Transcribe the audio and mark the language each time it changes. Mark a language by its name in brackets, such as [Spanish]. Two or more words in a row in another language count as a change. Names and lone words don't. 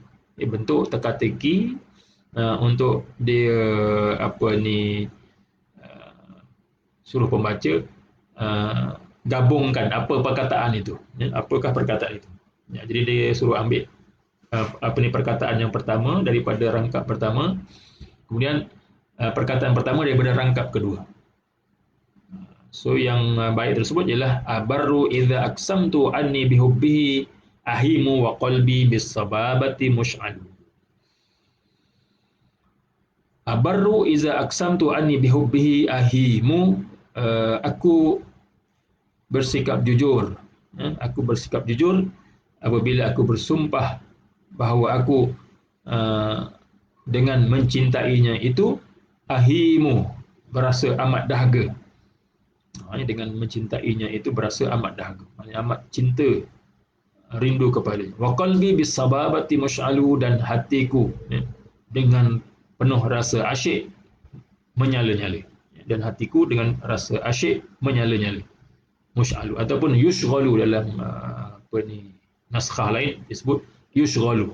[Malay] Bentuk teka-teki untuk dia suruh pembaca gabungkan apa perkataan itu, ya, apakah perkataan itu. Ya, jadi dia suruh ambil perkataan yang pertama daripada rangkap pertama, kemudian perkataan pertama daripada rangkap kedua. So yang bait tersebut ialah [Arabic] أبر إذا أقسمت أني بحبه أهيم وقلبي بالصبابة مشعل. أبر إذا أقسمت أني بحبه أهيم, [Malay] aku bersikap jujur, ya, aku bersikap jujur apabila aku bersumpah bahawa aku dengan mencintainya itu ahimu, berasa amat dahaga. Dengan mencintainya itu berasa amat dahaga, amat cinta, rindu kepadanya. [Arabic] وقلبي بالصبابة مشعل, [Malay] dan hatiku, ya, dengan penuh rasa asyik menyala-nyala. Dan hatiku dengan rasa asyik menyala-nyala. Mush'alu ataupun yushghalu, dalam naskah lain disebut yushghalu.